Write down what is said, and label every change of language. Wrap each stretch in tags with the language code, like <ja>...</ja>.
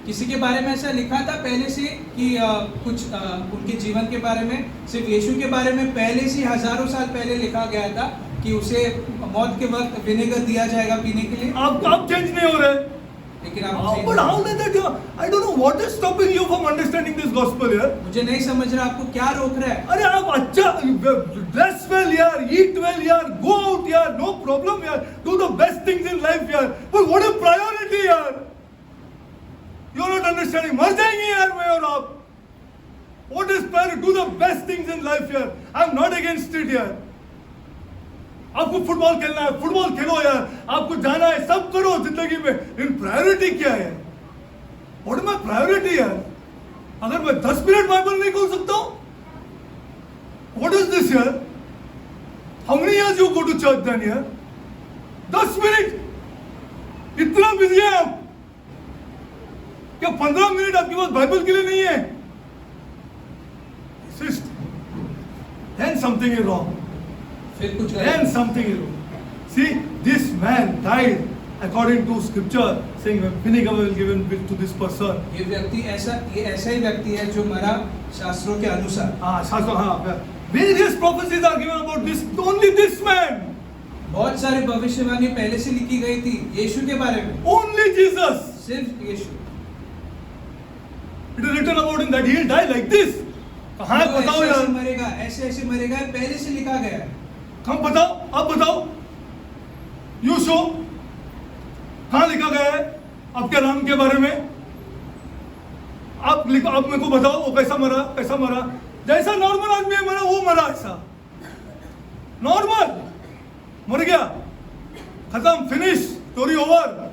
<hi>किसी के बारे में ऐसा लिखा था पहले से कि कुछ उनके जीवन के बारे में, सिर्फ यीशु के बारे में पहले से हजारों साल पहले लिखा गया था कि उसे मौत के वक्त विनेगर दिया जाएगा पीने के लिए। आप चेंज नहीं हो रहे। लेकिन आप</hi> <en>But how did that? I don't know what is stopping you from understanding this gospel here.</en> <hi>मुझे नहीं समझ रहा आपको क्या रोक रहा है। अरे आप अच्छा</hi> <en>dress well यार, eat well यार, go out यार, no problem यार, do the best things in life यार, but what a priority यार, you are not understanding,</en> <hi>मर जाएंगे यार मैं और आप।</hi> <en>What is priority? Do the best things in life यार, I am not against it यार।</en> <hi>आपको फुटबॉल खेलना है, फुटबॉल खेलो यार, आपको जाना है, सब करो जिंदगी में, लेकिन प्रायोरिटी क्या है?</hi> <en>What is my priority यार?</en> <hi>अगर मैं 10 मिनट बाइबल नहीं खोल सकता हूं,</hi> <en>what is this</en> <hi>यार?</hi> <en>How many years you go to church then यार? 10 मिनट?</en> <hi>इतना बिजी है आप क्या 15 मिनट आपके पास बाइबल के लिए नहीं है?</hi> <en>Then something is wrong.</en> <hi>फिर कुछ</hi> <en>Then</en> <hi>गलत।</hi> <en>something is wrong. See, this man died according to scripture, saying vinegar will given to this person.</en> <hi>ये ऐसा ही व्यक्ति है जो मरा शास्त्रों के अनुसार।</hi> <en>Various prophecies are given about this. Only this man.</en> <hi>बहुत सारे भविष्यवाणी पहले से लिखी गई थी यीशु के बारे में।</hi> <en>Only Jesus.</en> <hi>सिर्फ यीशु।</hi> <en>It is written about him that he will die like this.</en> <hi>कहाँ है वो बताओ ऐसे यार? मरेगा, ऐसे मरेगा, पहले से लिखा गया है। कहाँ बताओ? आप बताओ।</hi> <en>You show.</en> <hi>कहाँ लिखा गया है आपके नाम के बारे में? आप लिखो, आप मेरे को बताओ वो कैसा मरा? जैसा नॉर्मल आदमी है मरा, वो मरा ऐसा। नॉर्मल मर गया, खत्म, फिनिश, स्टोरी ओवर।</hi>